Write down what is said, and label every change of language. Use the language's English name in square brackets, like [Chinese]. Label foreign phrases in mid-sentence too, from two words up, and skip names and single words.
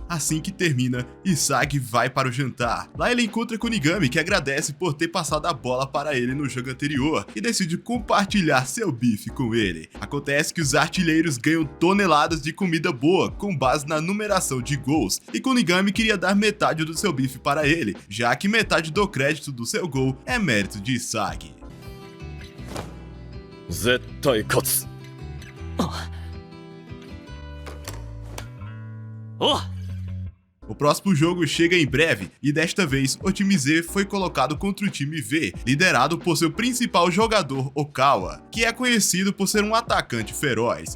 [Portuguese] Assim que termina, Isagi vai para o jantar. Lá ele encontra Kunigami, que agradece por ter passado a bola para ele no jogo anterior e decide compartilhar seu bife com ele. Acontece que os artilheiros ganham toneladas de comida boa com base na numeração de gols e Kunigami queria dar metade do seu bife para ele, já que metade do crédito do seu gol é mérito de Isagi. [Japanese] 絶対勝つ. [Portuguese] O próximo jogo chega em breve e desta vez o time Z foi colocado contra o time V, liderado por seu principal jogador Okawa, que é conhecido por ser um atacante feroz.